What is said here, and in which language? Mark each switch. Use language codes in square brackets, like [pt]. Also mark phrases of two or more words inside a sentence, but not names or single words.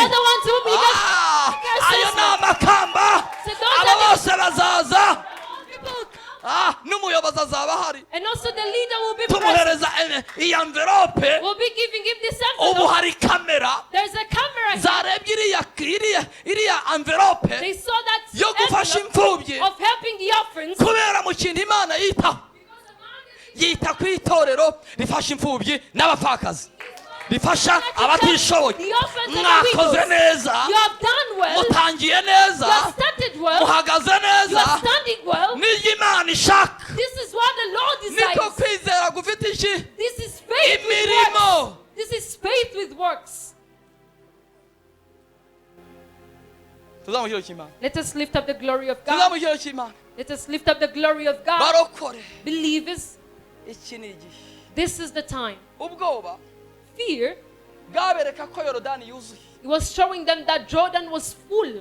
[en] other ones whom you gave [rw] ayo ni amakamba [en] So those [rw] abo [en] are the [rw] bose bazaza [en] people. And also the leader will be present. [rw] tumuhereza iyi envelope. [en] We'll be giving him this envelope. [rw] Hari kamera [en] There's a camera here. [rw] zarebye iriya envelope [en] They saw that [rw] yo gufasha imfubyi [en] of helping the orphans. [rw] kubera mu kintu Imana yita ku itorero rifasha imfubyi n'abapfakazi, rifasha abatishoboye. Mwakoze neza, mutangiye neza, muhagaze neza, nibyo Imana ishaka. Niko kwizera gufite iki? Imirimo. [en] This is faith with works. Let us lift up the glory of God. Let us lift up the glory of God. Believers, this is the time. Fear, it was showing them that Jordan was full.